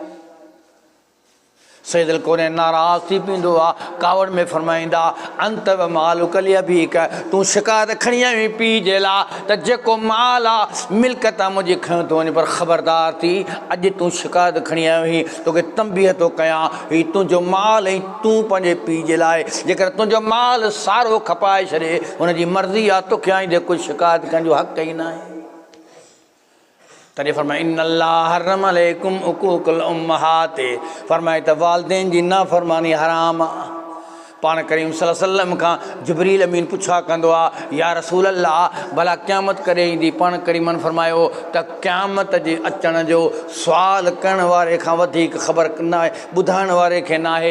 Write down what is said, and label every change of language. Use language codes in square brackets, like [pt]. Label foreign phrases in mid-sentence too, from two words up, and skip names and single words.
[sd] सैयदुल कौनैन नाराज़ थी पवंदो आहे, कावड़ में फरमाईंदा, [ar] أنت ومالك لأبيك, [sd] तूं शिकायत खणी आई पीउ जे लाइ त जेको माल आहे मिल्कत आहे मुंहिंजी खयो थो वञे, पर ख़बरदार थी अॼु तूं शिकायत खणी आयो हुई, तोखे तंबीह थो कयां, हीउ तुंहिंजो माल ऐं तूं पंहिंजे पीउ जे लाइ, जेकर तुंहिंजो माल सारो खपाए छॾे हुनजी मर्ज़ी आहे, तोखे आईंदे कुझु शिकायत करण जो हक़ ई न आहे। तॾहिं फरमाए [ar] إن الله حرم عليكم عقوق الأمهات, [sd] फरमाए त वालदेन जी नाफ़रमानी हराम आहे। पाण करीम [ar] صلى الله عليه وسلم [sd] खां जिब्रील अमीन पुछा कंदो आहे, [ar] يا رسول الله [sd] भला क़यामत कॾहिं ईंदी? पाण करीमन फरमायो त क़यामत जे अचण जो सुवाल करण वारे खां वधीक ख़बर न आहे, ॿुधाइण वारे खे न आहे।